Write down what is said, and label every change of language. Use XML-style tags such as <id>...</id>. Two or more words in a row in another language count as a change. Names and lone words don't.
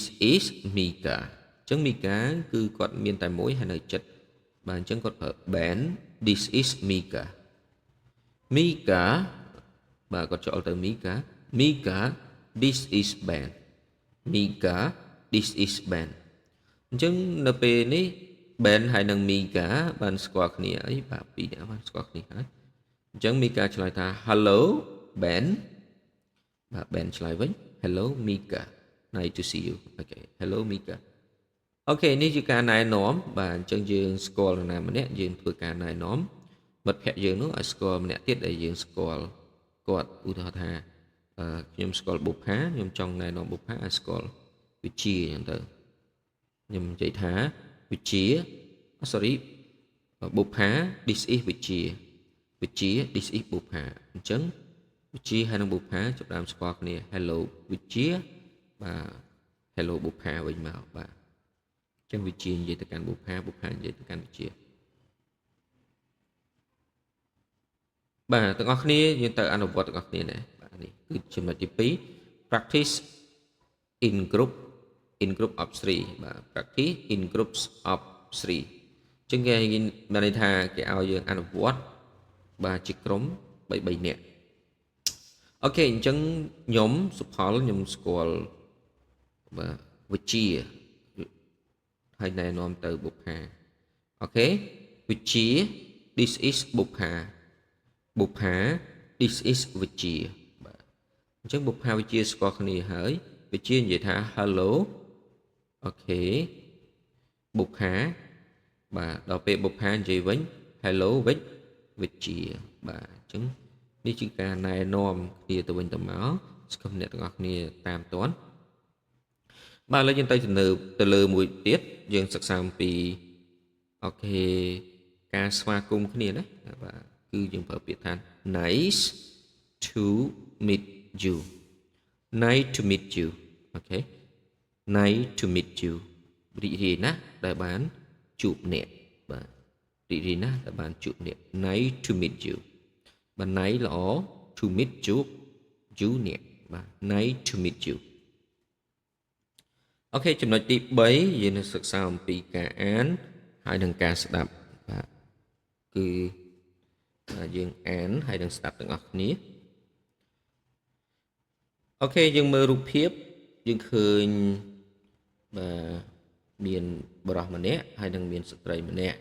<km>is Mika អញ្ចឹង Mika គឺគាត់មានតែមួយហើយនៅចិត្តបាទអញ្ចឹងគាត់ប្រើ</km> <en>Ben this is Mika Mika</en> <km>បាទគាត់ចូលទៅ</km> <en>Mika this is Ben Mika this is Ben</en> <km>អញ្ចឹងនៅពេលនេះ Ben ហើយនិង Mika បានស្គាល់គ្នាអីបាទពីរនាក់បានស្គាល់គ្នាហើយអញ្ចឹង Mika ឆ្លើយថា</km> <en>Hello Ben</en> <km>បាទ Ben ឆ្លើយវិញ</km> <en>Hello Mika nice to see you okay hello Mika</en> <km>អូខេនេះជាការណែនាំបាទអញ្ចឹងយើងស្គាល់នរណាម្នាក់យើងធ្វើការណែនាំមិ ត្តភ័ក្តិយើងនោះឲ្យស្គាល់ម្នាក់ទៀតដែលយើងស្គាល់គាត់ឧទាហរណ៍ថាខ្ញុំស្គាល់បុប្ផាខ្ញុំចង់ណែនាំបុប្ផាឲ្យស្គាល់វិជាអញ្ចឹងទៅខ្ញុំនិយាយថាវិជា sorry បុប្ផា</km> <en>this is វិជា this is បុប្ផា</en> <km>អញ្ចឹងវិជាហើយនិងបុប្ផាចាប់ដើមស្គាល់គ្នា hello វិជាបាទ hello បុប្ផាវិញមកបាទចឹងវិជានិយាយទៅកាន់បុប្ផាបុប្ផានិយាយទៅកាន់វិជា បាទទាំងអស់គ្នាយើងទៅអនុវត្តទាំងអស់គ្នាណាបាទនេះគឺចំណុចទី2 practice</km> <en>in group of 3</en> <km>បាទ</km> <en>practice in groups of 3</en> <km>ចឹងគេមានន័យថាគេឲ្យយើងអនុវត្តបាទជាក្រុម3នាក់អូខេអញ្ចឹងខ្ញុំសុផលខ្ញុំស្គាល់បាទវិជាហើយណែនាំទៅបុប្ផាអូខេវិជា</km> <en>this is បុប្ផា this is វិជា</en> <km>បាទអញ្ចឹងបុប្ផាវិជាស្គាល់គ្នាហើយវិជានិយាយថា hello អូខេបុប្ផាបាទដល់ពេលបុប្ផានិយាយវិញ hello វិញវិជាបាទអញ្ចឹងនេះជាការ ណែនាំគ្នាទៅវិញទៅមកស្គមអ្នកទាំងអស់គ្នាតាមតាន់បាទឥឡូវយើងទៅលើមួយទៀតយើងសិក្សាអំពី អូខេការស្វាគមន៍គ្នាណាបាទគឺយើងប្រើពាក្យថា</km> <en>nice to meet you nice to meet you</en> <km>អូខេ</km> <en>nice to meet you</en> <km>រីករាយណាស់ដែលបានជួបអ្នកបាទរីករាយណាស់ដែលបានជួបអ្នក</km> <en>nice to meet you</en> <km>បាទ nice ល្អ</km> <en>to meet</en> <km>ជួប you អ្នកបាទ</km> <en>nice to meet you</en> <km>អូខេចំណុចទី3យើងនឹងសិក្សាអំពីការអានហើយនិងការស្ដាប់បាទគឺយើងអានហើយនិងស្ដាប់ទាំងអស់គ្នា អូខេយើងមើលរូបភាពយើងឃើញបាទមានបុរសម្នាក់ហើយនិងមានស្ត្រីម្នាក់</km>